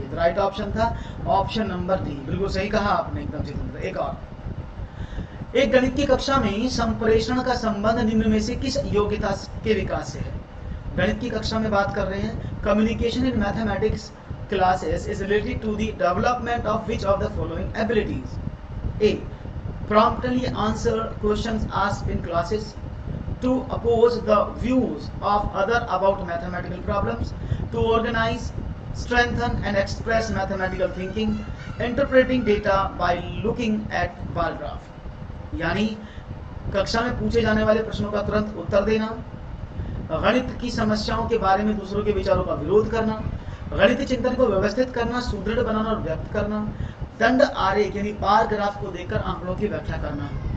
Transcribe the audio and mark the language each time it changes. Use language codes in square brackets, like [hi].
[hi] तो right option था option number D, बिल्कुल सही कहा आपने, एकदम जितेंद्र। एक और, एक गणित की कक्षा में संप्रेषण का संबंध निम्न में से किस योग्यता के विकास से है। गणित की कक्षा में बात कर रहे हैं, [en] Communication in mathematics classes is related to the development of which of the following abilities. A, promptly answer questions asked in classes, to oppose the views of other about mathematical problems, to organize, strengthen and express mathematical thinking, interpreting data by looking at bar graph। [hi] यानी कक्षा में पूछे जाने वाले प्रश्नों का तुरंत उत्तर देना, गणित की समस्याओं के बारे में दूसरों के विचारों का विरोध करना, गणित चिंतन को व्यवस्थित करना, सुदृढ़ बनाना और व्यक्त करना, दंड आरेख यानी बार ग्राफ को देखकर आंकड़ों की व्याख्या करना।